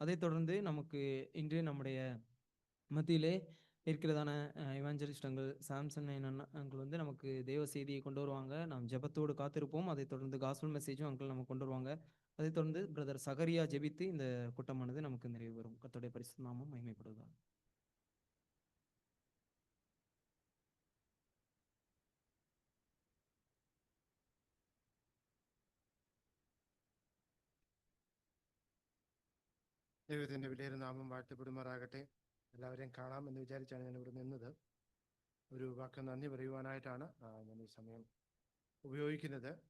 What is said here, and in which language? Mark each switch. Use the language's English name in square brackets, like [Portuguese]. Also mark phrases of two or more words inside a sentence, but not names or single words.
[Tamil] அதைத் தொடர்ந்து நமக்கு இன்று நம்முடைய மத்தியிலே இருக்கிறதான [English] evangelist uncle [Tamil] சாம்சன் அங்கிள் வந்து நமக்கு தேவ செய்தியை கொண்டு வருவாங்க. நாம் ஜெபத்தோடு காத்திருப்போம். அதைத் தொடர்ந்து [English] gospel message [Tamil] அங்கிள் நமக்கு கொண்டு வருவாங்க. அதைத் தொடர்ந்து பிரதர் சகரியா ஜெபித்து இந்த கூட்டமானது நமக்கு நிறைவு பெறும். கர்த்தருடைய பரிசுத்த நாமம் மகிமைப்படுவதாக. [Malayalam] ദൈവത്തിൻ്റെ വിലയേറിയ നാമം വാഴ്ത്തപ്പെടുമാറാകട്ടെ. എല്ലാവരെയും കാണാം എന്ന് വിചാരിച്ചാണ് ഞാൻ ഇവിടെ നിന്നത്. ഒരു വാക്ക് നന്ദി പറയുവാനായിട്ടാണ് ഞാൻ ഈ സമയം ഉപയോഗിക്കുന്നത്.